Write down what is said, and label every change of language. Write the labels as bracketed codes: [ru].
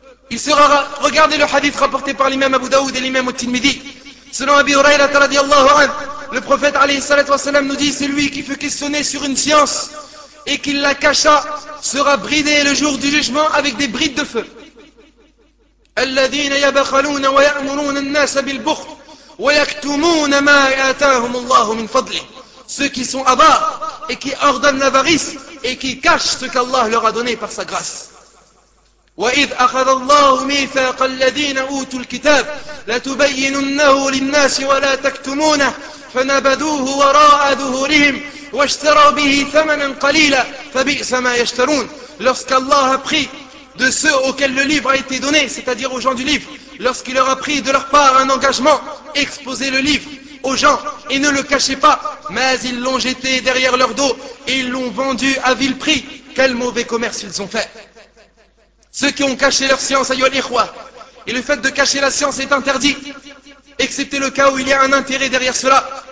[fr] Il sera, regardez le hadith rapporté par l'imam Abu Daoud et l'imam At-Tirmidhi. Selon Abi Huraira radiallahu anhu, le prophète alayhi salatu wassalam nous dit: celui qui fut questionné sur une science et qu'il la cacha sera bridé le jour du jugement avec des brides de feu. [ar] الذين يبخلون ويأمرون الناس بالبخل ويكتمون ما آتاهم الله من فضله. [fr] Ceux qui sont avares et qui ordonnent l'avarice et qui cachent ce qu'Allah leur a donné par sa grâce. [ar] وإذ أخذ الله ميثاق الذين أوتوا الكتاب لتبيننه للناس ولا تكتمونه فنبذوه وراء ظهورهم واشتروا به ثمنا قليلا فبئس ما يشترون. [fr] Lorsqu'Allah a pris de ceux auxquels le livre a été donné, c'est-à-dire aux gens du livre, lorsqu'il leur a pris de leur part un engagement, exposez le livre aux gens et ne le cachez pas, mais ils l'ont jeté derrière leur dos et ils l'ont vendu à vil prix. Quel mauvais commerce ils ont fait. Ceux qui ont caché leur science, [ar] ayyuhal ikhwa, [fr] et le fait de cacher la science est interdit, excepté le cas où il y a un intérêt derrière cela.